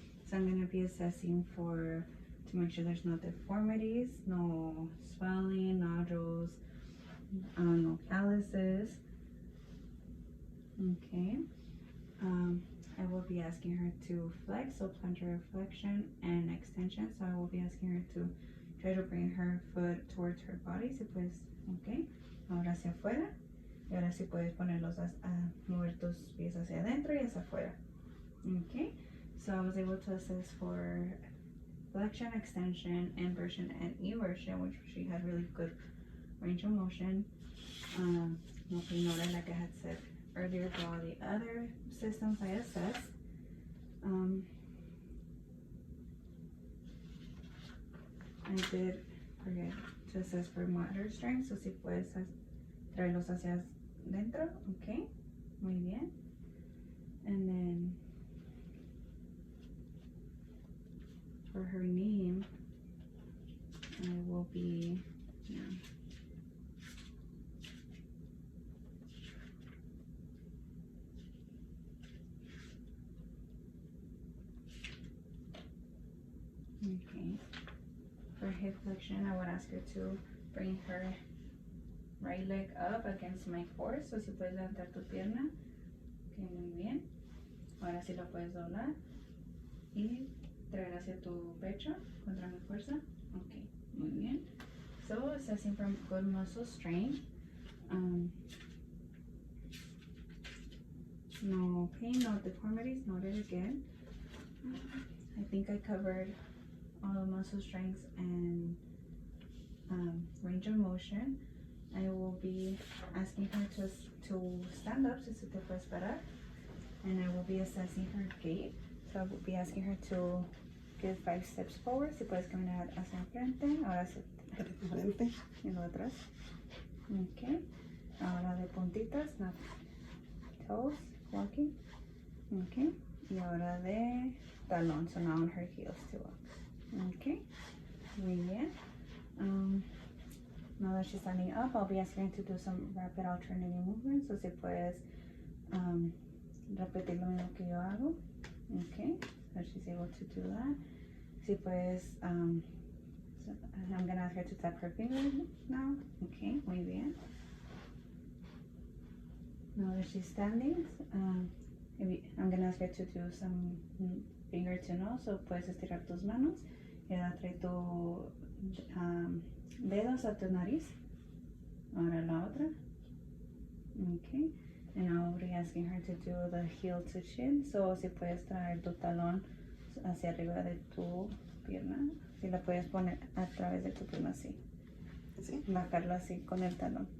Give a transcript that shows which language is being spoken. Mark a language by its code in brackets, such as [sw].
[en] So I'm gonna be assessing to make sure there's no deformities, no swelling, nodules, no calluses. Okay. I will be asking her to flex, so plantar flexion and extension. So I will be asking her to try to bring her foot towards her body. [es] Si puedes, ok. Ahora hacia afuera. Y ahora sí puedes ponerlos mover tus pies hacia adentro y hacia afuera. Ok. [en] So I was able to assess for flexion, extension, inversion, and eversion, which she had really good range of motion. No ignore, like I had said earlier, for all the other systems I assessed. I did forget to assess for motor strength, so [es] si puedes traerlos hacia dentro, okay, muy bien. [en] And then for her knee, I will be, okay. For hip flexion, I would ask her to bring her right leg up against my core. [es] So si puedes levantar tu pierna, okay, muy bien. Ahora sí lo puedes doblar y traer hacia tu pecho contra mi fuerza. Okay, muy bien. [en] So assessing from good muscle strength. No pain, no deformities noted again. I think I covered all the muscle strengths and range of motion. I will be asking her to stand up, [es] si te puedes parar, [en] and I will be assessing her gait. So I will be asking her to give 5 steps forward. [es] Si puedes caminar hacia enfrente, ahora hacia Frente. y luego atrás. Okay. Ahora de puntitas, [en] not toes, walking. [es] Okay. Y ahora de talón, [en] so now on her heels to walk. Okay. [es] Muy bien. [en] Now that she's standing up, I'll be asking her to do some rapid alternating movements. [es] So si puedes repetir lo mismo que yo hago. [en] Okay. So she's able to do that. [es] Si puedes, [en] so I'm gonna ask her to tap her fingers now. Okay, [es] muy bien. [en] Now that she's standing, I'm gonna ask her to do some finger to nose. [es] So puedes estirar tus manos y ahora trae tu dedos a tu nariz. Ahora la otra. Okay. [en] And I'll be asking her to do the heel to chin. [es] So si puedes traer tu talón hacia arriba de tu pierna. Si la puedes poner a través de tu pierna así. ¿Sí? Bajarlo así con el talón.